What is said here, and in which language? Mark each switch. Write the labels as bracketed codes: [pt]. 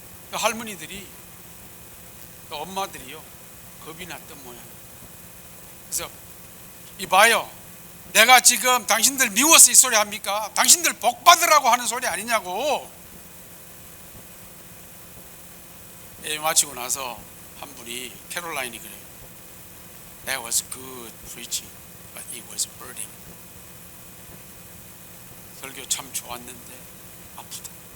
[ko] 그 할머니들이, 그 엄마들이요, 겁이 났던 모양. 그래서 이봐요, 내가 지금 당신들 미워서 이 소리 합니까? 당신들 복 받으라고 하는 소리 아니냐고. 예배 마치고 나서 한 분이, 캐롤라인이 그래요. [en] That was good preaching, but it was hurting. [ko] 설교 참 좋았는데 아프다.